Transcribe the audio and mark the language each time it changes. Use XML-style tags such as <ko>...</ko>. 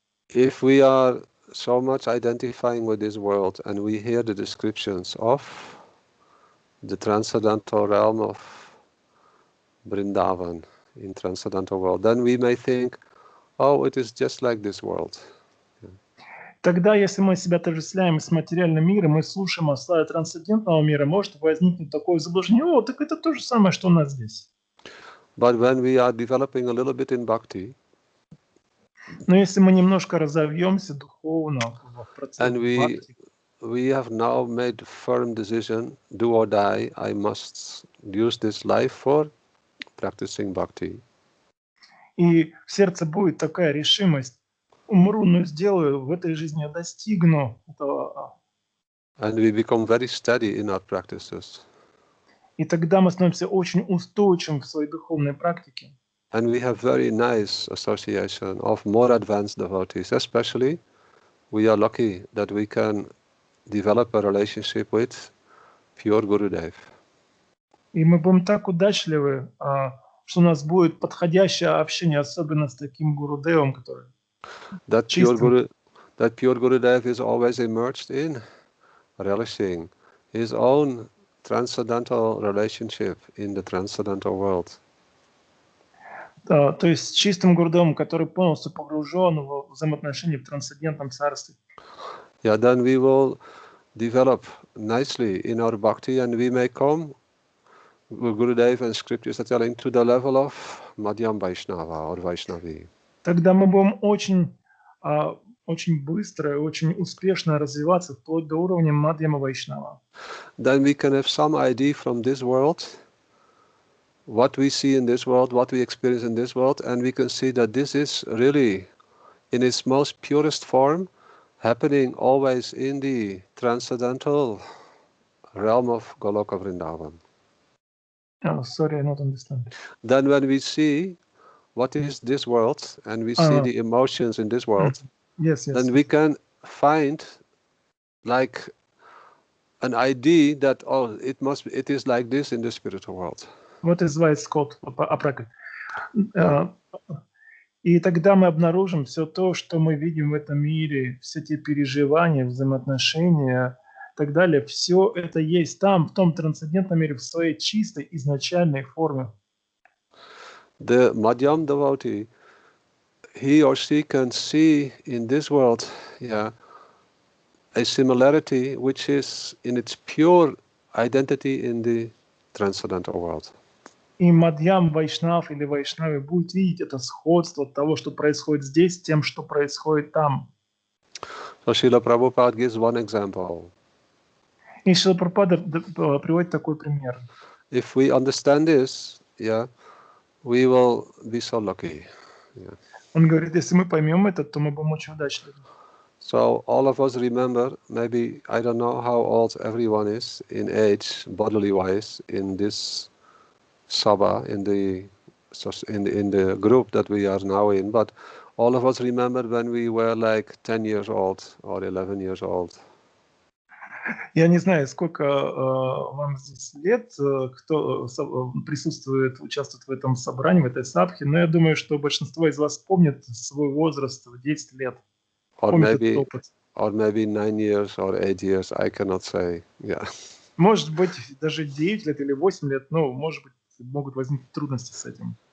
<en>If we are so much identifying with this world and we hear the descriptions of the transcendental realm of Vrindavan in transcendental world, then we may think, oh, it is just like this world.</en> <ru>Тогда, если мы себя отождествляем с материальным миром, мы слушаем о славе трансцендентного мира, может возникнуть такое заблуждение: о, так это то же самое, что у нас здесь.</ru> <en>But when we are developing a little bit in bhakti,</en> <ru>Но если мы немножко разовьемся духовно в процессе</ru> <en>and</en> <ru>бхакти,</ru> <en>we have now made firm decision, do or die, I must use this life for practicing bhakti.</en> <ru>и в сердце будет такая решимость: умру, но сделаю, в этой жизни я достигну этого.</ru> <en>And we become very steady in our practices.</en> <ru>И тогда мы становимся очень устойчивым в своей духовной практике.</ru> <en>And we have very nice association of more advanced devotees. Especially, we are lucky that we can develop a relationship with pure Gurudev.</en> <ru>И мы будем так удачливы, что у нас будет подходящее общение, особенно с таким Гурудевом, который</ru> <en>That</en> <ru>чистым.</ru> <en>pure Gurudev is always immersed in relishing his own transcendental relationship in the transcendental world.</en> <ru>То есть чистым Гурудевом, который полностью погружен в взаимоотношения в трансцендентном царстве.</ru> <en>Yeah, then we will develop nicely in our bhakti, and we may come, Gurudev and scriptures are telling, to the level of Madhyam Vaishnava or Vaishnavi.</en> <ru>Тогда мы будем очень быстро и очень успешно развиваться вплоть до уровня Мадьяма Вайшнава.</ru> <en>Then we can have some idea from this world, what we see in this world, what we experience in this world, and we can see that this is really, in its most purest form, happening always in the transcendental realm of Goloka Vrindavan. Sorry, I don't understand. Then when we see what is this world, and we see the emotions in this world, yes. then we can find like an idea that, oh, it is like this in the spiritual world. What is why it's called aprakrit.</en> <ru>И тогда мы обнаружим все то, что мы видим в этом мире, все те переживания, взаимоотношения и так далее. Все это есть там, в том трансцендентном мире, в своей чистой изначальной форме.</ru> <en>The Madhyam devotee, he or she can see in this world, a similarity which is in its pure identity in the transcendental world.</en> <ru>И Мадьям Вайшнав или Вайшнави будет видеть это сходство того, что происходит здесь, с тем, что происходит там.</ru> <en>So Srila Prabhupada gives one example.</en> <ru>И Шрила Прабхупада приводит такой пример.</ru> <en>If we understand this, we will be so lucky.</en> <ru>Он говорит, если мы поймем это, то мы будем очень удачливы.</ru> <en>So all of us remember, maybe, I don't know how old everyone is in age, bodily wise, in this Sabha, in the group that we are now in, but all of us remember when we were like 10 years old or 11 years old.</en> <ru>Я не знаю, сколько вам здесь лет, кто присутствует, участвует в этом собрании, в этой сабхе, но я думаю, что большинство из вас помнит свой возраст в 10 лет.</ru> <en>Or maybe 9 years or 8 years, I cannot say.</en> <ru>Может быть, даже 9 лет или 8 лет, но, может быть, могут возникнуть трудности с этим.</ru>